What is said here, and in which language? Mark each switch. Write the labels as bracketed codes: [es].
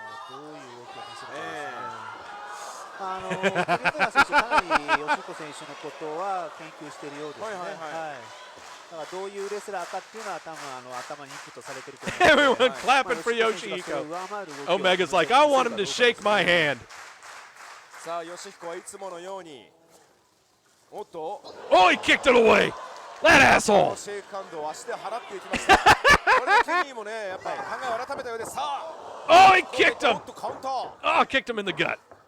[ja] どういう動きを見せるかですね。クリベラ選手、かなりヨシヒコ選手のことは研究しているようですね。だからどういうレスラーかっていうのは多分頭にインプットされてると思う。 [en] Everyone clapping for Yoshihiko. Omega's like, I want him to shake my hand. [ja] さあヨシヒコはいつものように、おっと、 [en] Oh, he kicked it away. That asshole. [ja] シェイクハンドを足で払っていきました。これでケニーもね、やっぱり考えを改めたようです。さあ、 [en] Oh, he kicked him. [ja] カウンター。 [en] Oh, kicked him in the gut.